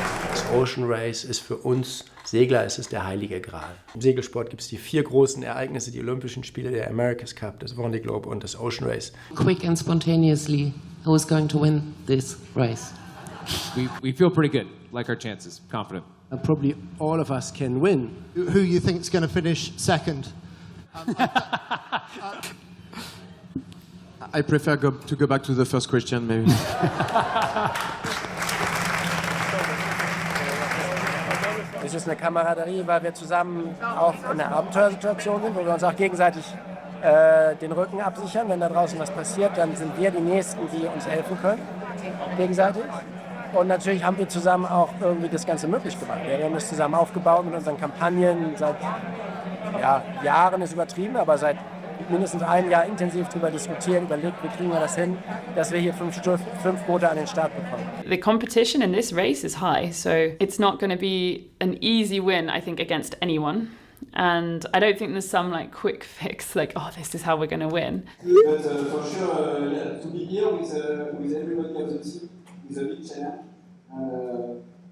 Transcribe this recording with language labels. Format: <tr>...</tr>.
<de>Das Ocean Race ist für uns Segler, ist es der heilige Gral. Im Segelsport gibt es die 4 großen Ereignisse, die Olympischen Spiele, der America's Cup, das Vendée Globe und das Ocean Race.</de> <en>Quick and spontaneously, who is going to win this race? We feel pretty good, like our chances, confident. Probably all of us can win. Who you think is going to finish second? I prefer to go back to the first question, maybe.</en> <de>Es ist eine Kameraderie, weil wir zusammen auch in einer Abenteuersituation sind, wo wir uns auch gegenseitig den Rücken absichern. Wenn da draußen was passiert, dann sind wir die Nächsten, die uns helfen können, gegenseitig. Und natürlich haben wir zusammen auch irgendwie das Ganze möglich gemacht. Wir haben das zusammen aufgebaut mit unseren Kampagnen seit Jahren, ist übertrieben, aber seit mindestens einem Jahr intensiv darüber diskutiert, überlegt, wie kriegen wir das hin, dass wir hier 5 Boote an den Start bekommen.</de> <en>The competition in this race is high, so it's not going to be an easy win, I think, against anyone. And I don't think there's some like quick fix, like, oh, this is how we're going to win. But for sure, to be here with everybody of the team is a big challenge.</en>